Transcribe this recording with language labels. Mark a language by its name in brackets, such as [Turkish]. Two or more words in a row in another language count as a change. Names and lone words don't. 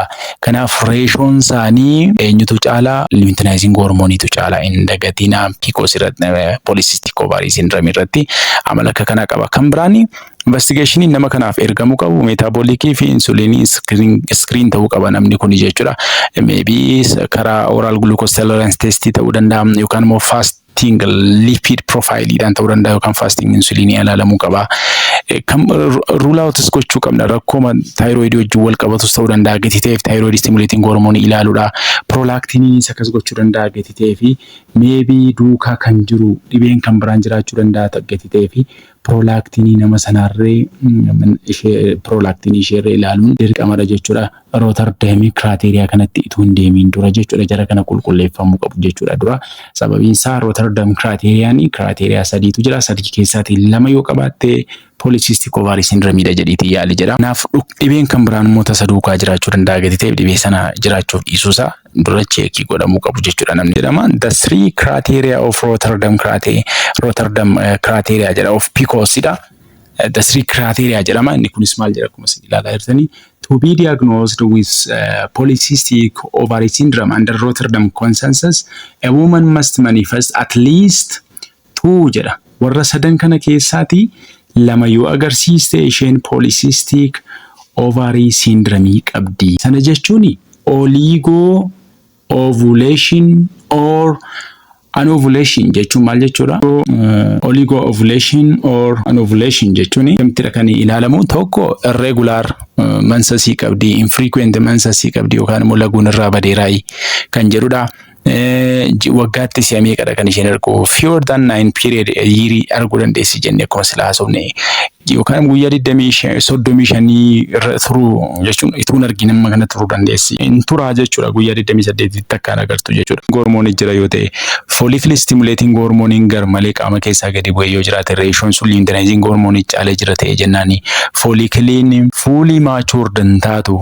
[Oromo] Kanaaf reeshoon isaanii eenyutu caalaa? [English] Luteinizing hormoniitu [Oromo] caalaa. Hin dagatina PCOS irratti [English] polycystic ovary syndrome [Oromo] irratti amala akka kana qaba. Kan biraani investigation nama kanaaf ergamu qabu [English] metabolic fi insulinii screen [Oromo] ta'uu qaba namni kun jechuudha. Maybe karaa [English] oral glucose tolerance test [Oromo] ta'uu danda'a yookaan immoo [English] fasting lipid profile [Oromo] dhaan ta'uu danda'a yookaan fasting insulinii ilaalamuu qaba. Kam [English] rule out [Oromo] gochuu qabna rakkoo thyroid wajjin wal qabatus ta'uu danda'a gatii ta'eef [English] thyroid stimulating hormone [Oromo] ilaaluudha. Prolactin akkas gochuu danda'a gatii ta'eef maybe duukaa kan jiru dhibeen kan biraan jiraachuu danda'a gatii ta'eef prolactin nama sanarree prolactin isheerree ilaaluun dirqamadha jechuudha. [English] Rotterdam criteria [Oromo] kanatti ituu hin deemiin dura jechuudha. Jara kana qulqulleeffamuu qabu jechuudha dura. Sababiin isaa [English] Rotterdam criteria [Oromo] sadiitu jira. Sadii keessaatii lama yoo qabaatte [English] polycystic ovary syndrome [Oromo] dha jedhiitii yaali jedha. Kanaaf dhibeen kan biraan immoo tasa duukaa jiraachuu danda'a gatii ta'eef dhibee sana jiraachuuf dhiisuusaa dura cheekii godhamuu qabu jechuudha namni jedhama. [English] The three criteria of Rotterdam criteria jedha of PCOS dha. The three criteria jedhama. [Oromo] Inni kunis maal jedha akkuma isin ilaalaa jirtanii. [English] To be diagnosed with polycystic ovary syndrome under Rotterdam consensus, a woman must manifest at least 2 jedha. [Oromo] Warra sadan kana keessaati lama yoo agarsiiste isheen [English] polycystic ovary syndrome [Oromo] qabdi. Sana jechuun [English] oligo ovulation or anovulation [Oromo] jechuun maal jechuudha? [English] Oligo ovulation or anovulation [Oromo] jechuun kamtira kan ilaalamu tokko irregular mansasii qabdi, infrequent mansasii qabdi yookaan immoo laguun irraa badeeraa kan jedhudha. waggaatti si'a meeqadha kan isheen argu [English] fewer than 9 period year [Oromo] arguu dandeessi jennee akkuma silaa haasofne yookaan guyyaa 35 irra turuu jechuun ituun argin amma kana turuu dandeessi. In turaa jechuudha guyyaa 28 takkaan agartu jechuudha. Hormoonii jira yoo ta'e [English] follicle stimulating hormooniin [Oromo] garmalee qaama keessaa gadi bu'ee yoo jiraate reeshoon sun luteinizing hormoonii caalee jira ta'e jennaani follicleen [English] fully matured [Oromo] hin taatu.